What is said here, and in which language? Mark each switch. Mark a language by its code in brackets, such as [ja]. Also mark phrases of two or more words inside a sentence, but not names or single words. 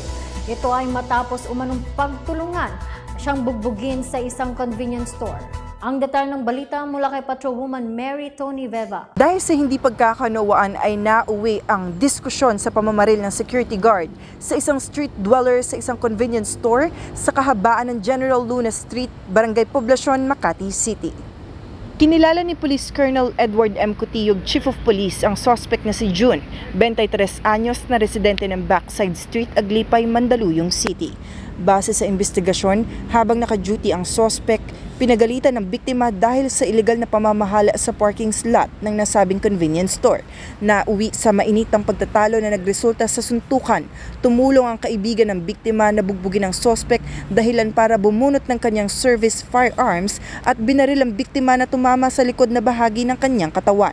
[tl] Ito ay matapos umanong pagtulungan siyang bugbugin sa isang [en] convenience store. [tl] Ang detalye ng balita mula kay Patrolwoman Mary Tony Veva. Dahil sa hindi pagkakanawaan ay nauwi ang diskusyon sa pamamaril ng [en] security guard [tl] sa isang [en] street dweller [tl] sa isang [en] convenience store [tl] sa kahabaan ng General Luna Street, Barangay Poblacion, Makati City. Kinilala ni Police Colonel Edward M. Cutiyog, Chief of Police, ang suspect na si June, 23 anyos na residente ng Backside Street, Aglipay, Mandaluyong City. Base sa investigasyon, habang naka-duty ang suspect, pinagalitan ng biktima dahil sa illegal na pamamahala sa [en] parking slot [tl] ng nasabing [en] convenience store. [tl] Nauwi sa mainitang pagtatalo na nagresulta sa suntukan, tumulong ang kaibigan ng biktima na bugbugin ang suspect dahilan para bumunot ng kanyang [en] service firearms [tl] at binaril ang biktima na tumama sa likod na bahagi ng kanyang katawan.